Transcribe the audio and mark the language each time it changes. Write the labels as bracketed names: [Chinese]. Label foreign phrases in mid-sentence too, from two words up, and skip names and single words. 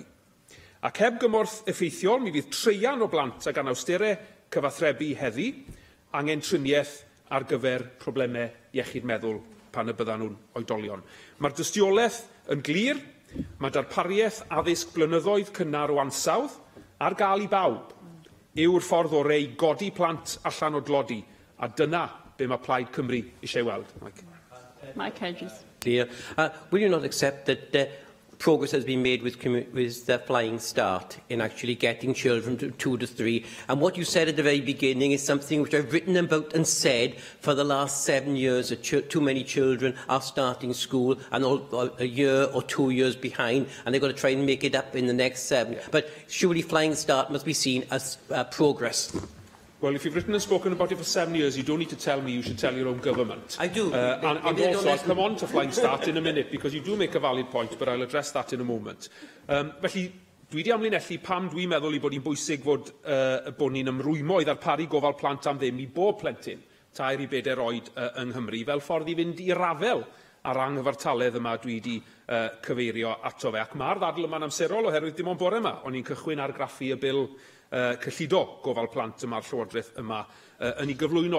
[Welsh] Ac heb gymorth effeithiol, mi fydd treian o blant ag anawsterau cyfathrebu heddi angen triniaeth ar gyfer problemau iechyd meddwl pan y byddan nhw'n oedolion. Mae'r dystiolaeth yn glir, mae darpariaeth addysg blynyddoedd cynnar o ansawdd ar gael I bawb yw'r ffordd orau I godi plant allan o dlodi, a dyna be mae Plaid Cymru eisiau weld. [English] Mike Hedges. Clear. Will you not accept that progress has been made with the Flying Start in actually getting children to 2 to 3? And what you said at the very beginning is something which I've written about and said for the last 7 years, that too many children are starting school and a year or 2 years behind, and they've got to try and make it up in the next 7. But surely Flying Start must be seen as progress. Well, if you've written and spoken about it for 7 years, you don't need to tell me, you should tell your own government. I do. And also, I'll come on to Flying Start in a minute, because you do make a valid point, but I'll address that in a moment. [Welsh] Felly, dwi wedi amlinellu pam dwi'n meddwl I bod hi'n bwysig bod ni'n ymrwymo I ddarparu gofal plant am ddim I bob plentyn, 2 I 4 oed yng Nghymru, fel ffordd I fynd I rafel ar anghyfartaledd yma dwi wedi cyfeirio ato fe. Ac mae'r ddadl yma'n amserol oherwydd dim ond bore yma, o'n i'n cychwyn argraffu y bil cyllido gofal plant yma'r Llywodraeth yma yn ei gyflwyno.